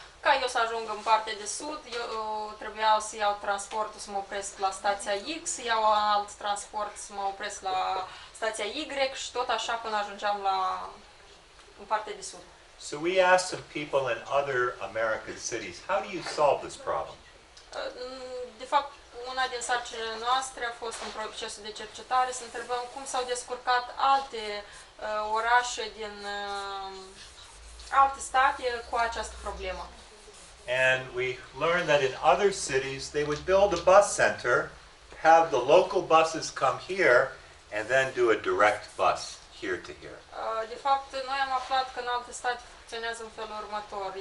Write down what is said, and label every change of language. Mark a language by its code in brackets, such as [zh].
[ro] Ca eu să ajung în partea de sud, eu trebuia să iau transportul să mă opresc la stația X, să iau alt transport să mă opresc la stația Y și tot așa până ajungeam în partea de sud. [en] So we asked some people in other American cities, how do you solve this problem? [ro] De fapt, una din sarcinile noastre a fost în procesul de cercetare să întrebăm cum s-au descurcat alte orașe din alte state cu această problemă. [en] And we learned that in other cities they would build a bus center, have the local buses come here, and then do a direct bus here to here. [ro] De fapt, noi am aflat că în alte state funcționează în felul următor.